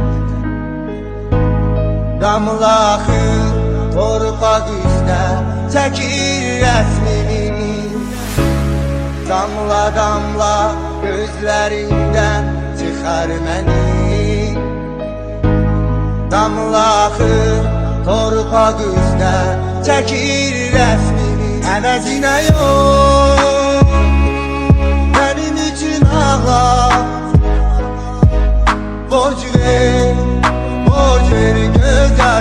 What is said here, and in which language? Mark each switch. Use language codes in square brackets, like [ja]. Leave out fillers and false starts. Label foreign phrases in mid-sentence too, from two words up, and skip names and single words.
[az] Damla akır torpaq üstə çəkir rəsmini. [tr] Damla damla gözlerinden çıkar beni. [az] Damla akır torpaq üstə çəkir rəsmini. [tr] Əvəzinə yok benim için ağla. Borç ver